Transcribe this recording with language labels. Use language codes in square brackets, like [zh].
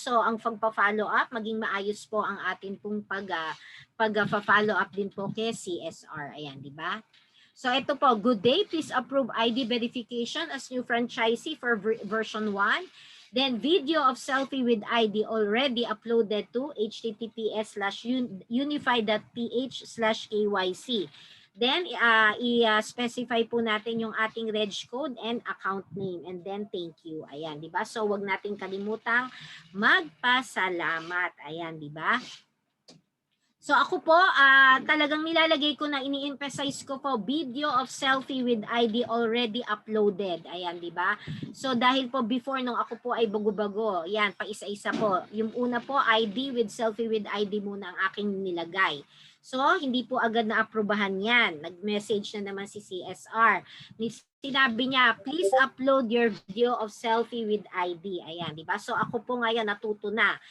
[tl] So, ang pagpa-follow up, maging maayos po ang atin pong pag-follow up din po kay CSR. Ayan, di ba? So, ito po, good day. [en] Please approve ID verification as new franchisee for version 1. Then video of selfie with ID already uploaded to https://unify.ph/kyc. Then i-specify po natin yung ating reg code and account name and then thank you. Ayan, di ba? [tl] So wag nating kalimutang magpasalamat. Ayan, di ba? So ako po, talagang nilalagay ko na ini-emphasize ko po video of selfie with ID already uploaded. Ayan, di ba? So dahil po before nung ako po ay bago-bago, yan, pa isa-isa po. Yung una po, ID with selfie with ID muna ang aking nilagay. So hindi po agad na aprobahan yan. Nag-message na naman si CSR. [en] sinabi niya, please upload your video of selfie with ID. [tl] Ayan, di ba? So ako po ngayon natuto na.